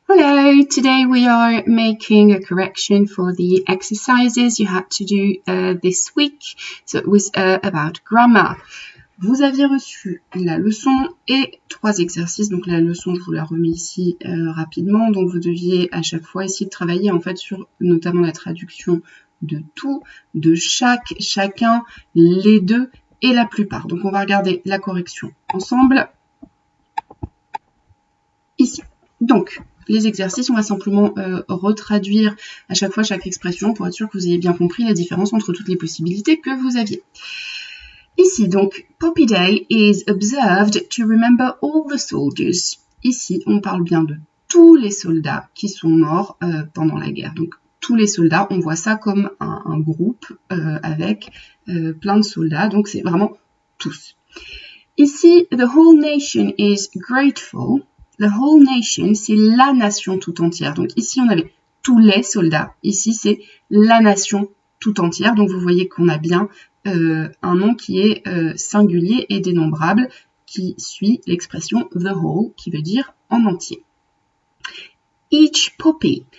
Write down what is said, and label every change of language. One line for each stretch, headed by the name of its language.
English: So today we are making a correction for the exercises you had to do this week. So it was about grammar.
French: Vous aviez reçu la leçon et 3 exercices. Donc la leçon, je vous la remets ici rapidement. Donc vous deviez à chaque fois essayer de travailler en fait sur notamment la traduction de tout, de chaque, chacun, les deux et la plupart. Donc on va regarder la correction ensemble ici. Donc les exercices, on va simplement retraduire à chaque fois chaque expression pour être sûr que vous ayez bien compris la différence entre toutes les possibilités que vous aviez.
English: Ici, donc, Poppy Day is observed to remember all the soldiers.
French: Ici, on parle bien de tous les soldats qui sont morts pendant la guerre. Donc, tous les soldats, on voit ça comme un groupe avec plein de soldats. Donc, c'est vraiment tous.
English: Ici, the whole nation is grateful. The whole nation,
French: c'est la nation tout entière. Donc, ici, on avait tous les soldats. Ici, c'est la nation tout entière. Donc, vous voyez qu'on a bien un nom qui est singulier et dénombrable, qui suit l'expression the whole, qui veut dire en entier.
English: Each poppy.